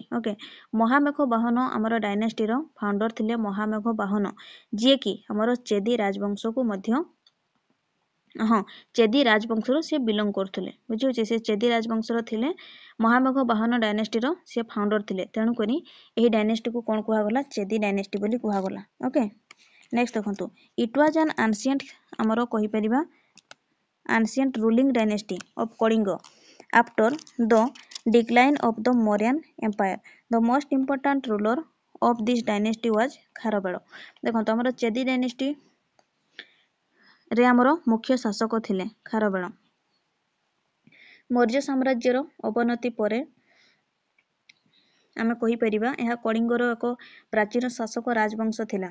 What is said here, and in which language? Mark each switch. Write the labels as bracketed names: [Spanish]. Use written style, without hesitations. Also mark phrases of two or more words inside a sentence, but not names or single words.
[Odia] ଓକେ ମହାମେଘ ବାହନ ଆମର [English] dynastyr founder [Odia] ଥିଲେ ମହାମେଘ ବାହନ ଯିଏକି ଆମର ଚେଦି ରାଜବଂଶକୁ ମଧ୍ୟ ଚେଦି ରାଜବଂଶରୁ ସେ ବିଲଙ୍ଗ କରୁଥିଲେ। ବୁଝିହେଉଛି ସେ ଚେଦି ରାଜବଂଶର ଥିଲେ ମହାମେଘ ବାହନ ଡାଇନେଷ୍ଟିର ସେ ଫାଉଣ୍ଡର ଥିଲେ। ତେଣୁକରି ଏହି ଡାଇନେଷ୍ଟିକୁ କ'ଣ କୁହାଗଲା ଚେଦି ଡାଇନେଷ୍ଟି ବୋଲି କୁହାଗଲା। [English] okay next [Odia] ଦେଖନ୍ତୁ [English] it was an ancient [Odia] ଆମର କହିପାରିବା [English] ancient ruling dynasty of Kalinga after the decline of the Mauryan Empire. The most important ruler of this dynasty was Kharavela. [Odia] ଦେଖନ୍ତୁ ଆମର ଚେଦି ଡାଇନେଷ୍ଟି ରେ ଆମର ମୁଖ୍ୟ ଶାସକ ଥିଲେ ଖାରବେଳ। ମୌର୍ଯ୍ୟ ସାମ୍ରାଜ୍ୟର ଅବନତି ପରେ ଆମେ କହିପାରିବା ଏହା କଳିଙ୍ଗର ଏକ ପ୍ରାଚୀନ ଶାସକ ରାଜବଂଶ ଥିଲା।